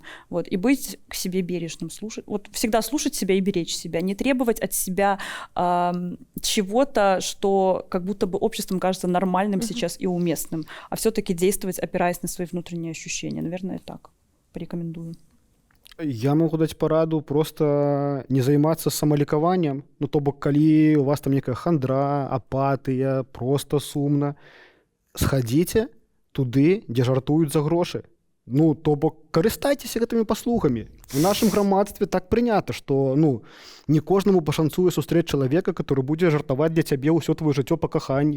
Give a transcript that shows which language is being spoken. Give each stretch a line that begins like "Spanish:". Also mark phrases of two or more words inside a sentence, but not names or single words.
Russian: Вот. И быть к себе бережным. Вот всегда слушать себя и беречь себя. Не требовать от себя чего-то, что как будто бы обществом кажется нормальным сейчас и уместным, а все-таки действовать, опираясь на свои внутренние ощущения. Наверное, так порекомендую.
Belarusian: Я могу даць параду просто не займацца самалікаваннем. Ну, то бок, калі у вас там некая хандра, апатыя, просто сумна, схадзіце туды, дзе жартуюць за грошы. Ну, то бок, карыстайцеся гэтымі паслугамі. У нашым грамадстве так прынята, што ну, не кожнаму пашанцуе сустрэць чалавека, который будзе жартаваць для цябе ўсё твоё жыццё па каханні.